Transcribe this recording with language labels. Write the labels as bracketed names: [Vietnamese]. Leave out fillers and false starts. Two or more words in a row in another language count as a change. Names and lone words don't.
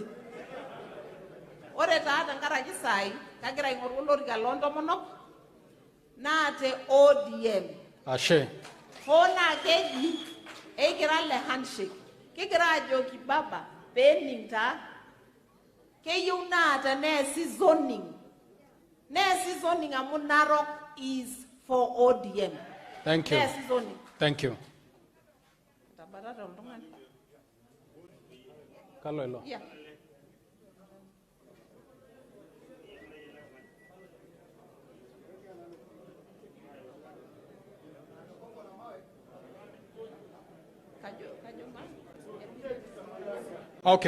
[Masai] Ore taa tenkaraki sai kagira aing'oru olorika loontomonok naate ODM. Ashe. Hona keji egira le handshake. Kigira ajoki baba pening taa. Keyieu naata neesi zoning. Neesi zoning amu [English] Narok is for ODM. Thank you. [Masai] Neesi zoning. [English] Thank you. [Masai] Kaloelo. [English] Yeah. Okay.